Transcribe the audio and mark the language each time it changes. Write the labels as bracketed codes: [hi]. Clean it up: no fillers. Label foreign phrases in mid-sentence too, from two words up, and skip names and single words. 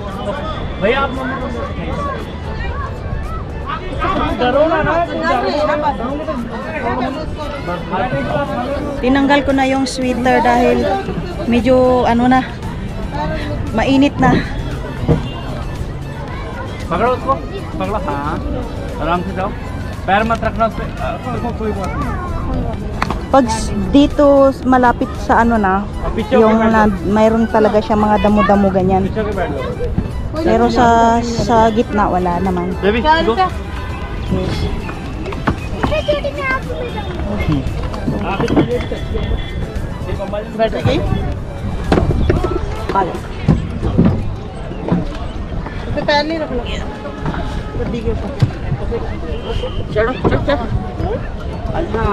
[tl] Tinanggal ko na yung sweater dahil medyo ano na, mainit na. [hi] पकड़ो उसको, पकड़ो, हाँ, आराम से जाओ, पैर मत रखना उस पे, कोई बात नहीं। [tl] Pag dito malapit sa ano na, yung mayroon talaga siya mga damo-damo ganyan. Pero sa gitna wala naman. [en] Baby, go. [hi] बैटरी गई तो पैर नहीं रखना गड्डी के ऊपर चढ़ो चढ़ हाँ